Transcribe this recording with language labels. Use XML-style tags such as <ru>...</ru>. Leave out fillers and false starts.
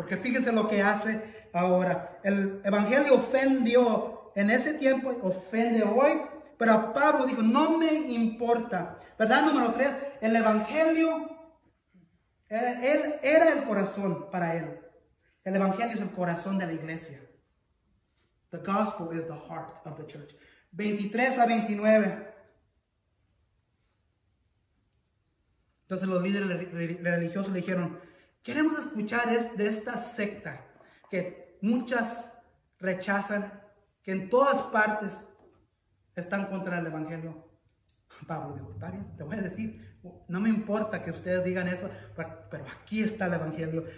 <es>Porque fíjense lo que hace ahora. El evangelio ofendió en ese tiempo, ofende hoy, pero a Pablo dijo, no me importa. ¿Verdad? Número 3, el evangelio era el corazón para él. El evangelio es el corazón de la iglesia.</es> <en>The gospel is the heart of the church.</en> <es>23 a 29. Entonces los líderes religiosos le dijeron, queremos escuchar de esta secta que muchas rechazan, que en todas partes están contra el evangelio. Pablo dijo, está bien, te voy a decir, no me importa que ustedes digan eso, pero aquí está el evangelio.</es>